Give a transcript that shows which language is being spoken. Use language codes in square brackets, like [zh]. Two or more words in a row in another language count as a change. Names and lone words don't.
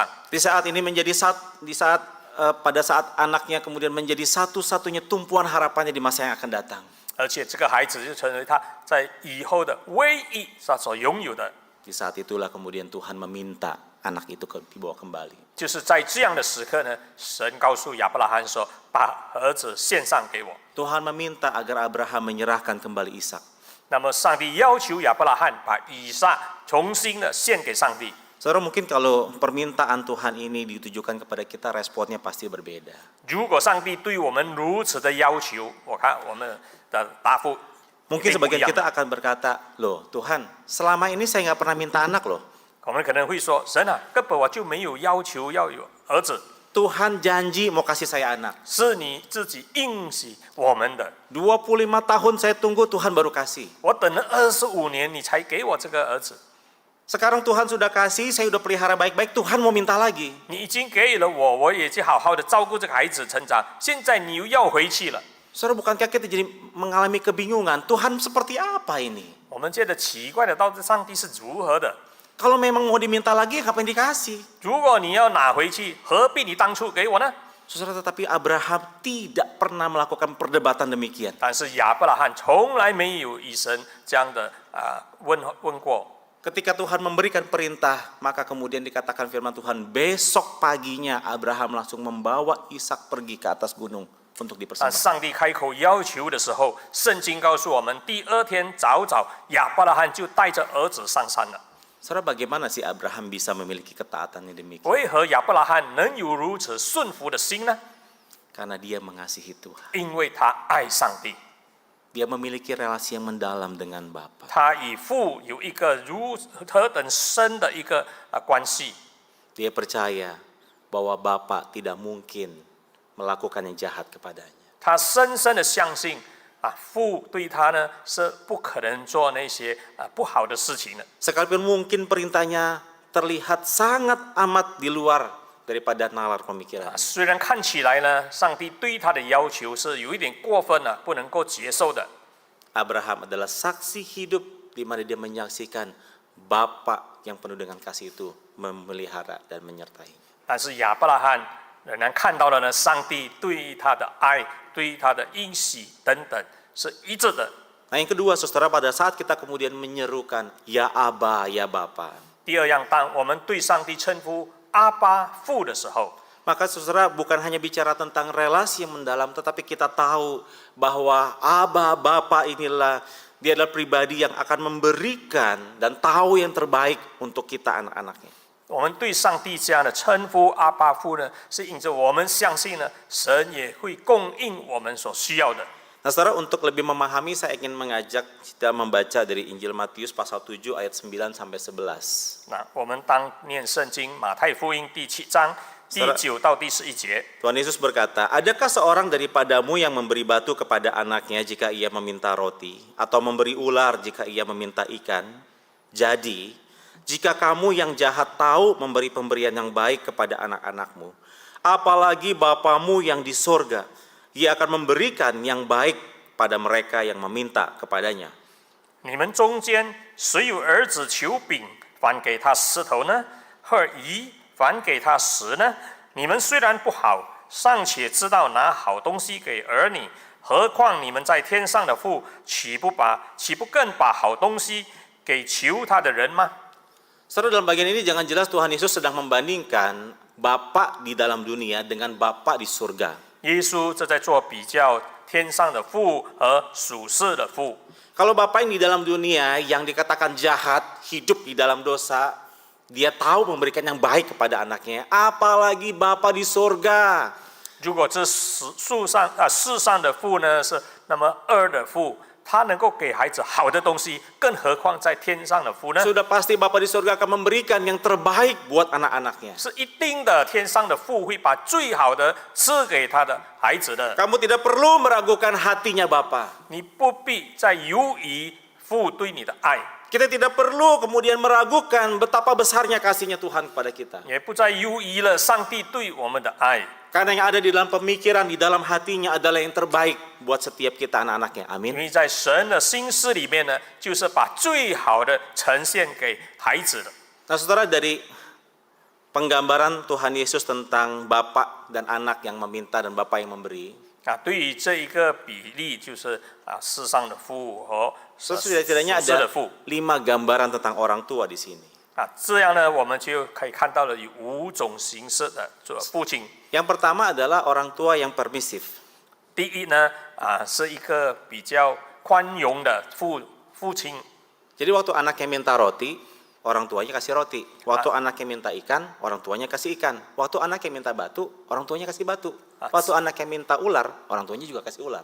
[id] Di saat ini pada saat anaknya kemudian menjadi satu-satunya tumpuan harapannya di masa yang akan datang. [zh] 而且这个孩子就成为他在以后的唯一他所拥有的。 [id] Di saat itulah kemudian Tuhan meminta anak itu dibawa kembali. [zh] 就是在这样的时刻呢，神告诉亚伯拉罕说：“把儿子献上给我。” [id] Tuhan meminta agar Abraham menyerahkan kembali Ishak. [zh] 那么上帝要求亚伯拉罕把以撒重新的献给上帝。 [id] Saudara, mungkin kalau permintaan Tuhan ini ditujukan kepada kita, responnya pasti berbeda. [zh] 如果上帝对我们如此的要求，我看我们的答复 [id] Mungkin sebagian kita akan berkata, loh Tuhan, selama ini saya nggak pernah minta anak loh. [zh] 我们可能会说：“神啊，根本我就没有要求要有儿子， [id] Tuhan janji mau kasih saya anak. [zh] 是你自己应许我们的。 [id] 25 tahun saya tunggu, Tuhan baru kasih. [zh] 我等了25年，你才给我这个儿子。 [id] Sekarang Tuhan sudah kasih, saya udah pelihara baik-baik, Tuhan mau minta lagi. [zh] 你已经给了我，我也去好好的照顾这个孩子成长。现在你又要回去了。” [id] Saudara, bukankah kita jadi mengalami kebingungan, Tuhan seperti apa ini? [zh] 我们觉得奇怪的，到底上帝是如何的？ [id] Kalau memang mau diminta lagi, ngapain dikasih? [zh] 如果你要拿回去，何必你当初给我呢？ [id] Saudara, tetapi Abraham tidak pernah melakukan perdebatan demikian. [zh] 但是亚伯拉罕从来没有与神这样的问过。 [id] Ketika Tuhan memberikan perintah, maka kemudian dikatakan firman Tuhan, besok paginya Abraham langsung membawa Ishak pergi ke atas gunung untuk [zh] 但 [id] dipersembahkan. [zh] 上帝开口要求的时候，圣经告诉我们，第二天早早，亚伯拉罕就带着儿子上山了。 [id] Saudara, bagaimana sih Abraham bisa memiliki ketaatan yang demikian? [zh] 为何亚伯拉罕能有如此顺服的心呢？ [id] Karena dia mengasihi Tuhan. [zh] 因为他爱上帝， [id] Dia memiliki relasi yang mendalam dengan Bapa. [zh] 他与父有一个何等深的一个关系。 [id] Dia percaya bahwa Bapa tidak mungkin melakukan yang jahat kepadanya. [zh] 他深深的相信父对他呢是不可能做那些不好的事情的。 [id] Sekalipun mungkin perintahnya terlihat sangat amat di luar daripada nalar pemikiran. [zh] 虽然看起来呢，上帝对他的要求是有一点过分了，不能够接受的。 [id] Abraham adalah saksi hidup di mana dia menyaksikan Bapa yang penuh dengan kasih itu memelihara dan menyertai. [zh] 但是亚伯拉罕仍然看到了呢，上帝对他的爱、对他的应许等等是一致的。 [id] Nah, yang kedua, saudara, pada saat kita kemudian menyerukan ya Aba, ya Bapa, [zh] 第二样，当我们对上帝称呼阿爸父的时候， [id] maka saudara bukan hanya bicara tentang relasi yang mendalam, tetapi kita tahu bahwa Aba, Bapa inilah dia adalah pribadi yang akan memberikan dan tahu yang terbaik untuk kita anak-anaknya. [zh] 我们对上帝这样的称呼阿爸父呢，是因着我们相信呢，神也会供应我们所需要的。 [id] Nah, saudara, untuk lebih memahami, saya ingin mengajak kita membaca dari Injil Matius pasal 7 ayat 9 sampai 11. [zh] 那我们当念圣经马太福音第7章第9到第11节。 [id] Tuhan Yesus berkata, adakah seorang daripadamu yang memberi batu kepada anaknya jika ia meminta roti, atau memberi ular jika ia meminta ikan? Jadi, jika kamu yang jahat tahu memberi pemberian yang baik kepada anak-anakmu, apalagi Bapamu yang di sorga, ia akan memberikan yang baik pada mereka yang meminta kepadanya. [zh] 你们中间谁有儿子求饼，反给他石头呢？或鱼，反给他石呢？你们虽然不好，尚且知道拿好东西给儿女，何况你们在天上的父，岂不更把好东西给求他的人吗？ [id] Saudara, dalam bagian ini jangan jelas Tuhan Yesus sedang membandingkan Bapa di dalam dunia dengan Bapa di surga. [zh] 耶稣这在做比较，天上的父和属世的父。 [id] Kalau Bapa yang di dalam dunia yang dikatakan jahat, hidup di dalam dosa, dia tahu memberikan yang baik kepada anaknya, apalagi Bapa di surga. [zh] 如果这世上的父呢是那么恶的父，他能够给孩子好的东西，更何况在天上的父呢？ [id] Sudah pasti Bapa di surga akan memberikan yang terbaik buat anak-anaknya. [zh] 是一定的，天上的父会把最好的赐给他的孩子的。 [id] Kamu tidak perlu meragukan hatinya Bapa. [zh] 你不必再犹豫父对你的爱， [id] Kita tidak perlu kemudian meragukan betapa besarnya kasihnya Tuhan kepada kita. [zh] 也不再犹豫了上帝对我们的爱。 [id] Karena yang ada di dalam pemikiran, di dalam hatinya adalah yang terbaik buat setiap kita anak-anaknya. [zh] 因 [id] Amin. [zh] 为在神的心思里面呢，就是把最好的呈现给孩子的。 [id] Nah, saudara, dari penggambaran Tuhan Yesus tentang Bapa dan anak yang meminta dan Bapa yang memberi, [zh] 对于这一个比例，就是世上的父和属 [id] setidaknya [zh] 世 [id] ada [zh] 的父。 [id] 5 gambaran tentang orang tua di sini. [zh] 这样呢，我们就可以看到了有5种形式的做父亲。 [id] Yang pertama adalah orang tua yang permisif. [zh] 第一呢，是一个比较宽容的父亲。 [id] Jadi waktu anaknya minta roti, orang tuanya kasih roti. Waktu anaknya minta ikan, orang tuanya kasih ikan. Waktu anaknya minta batu, orang tuanya kasih batu. Waktu anaknya minta ular, orang tuanya juga kasih ular.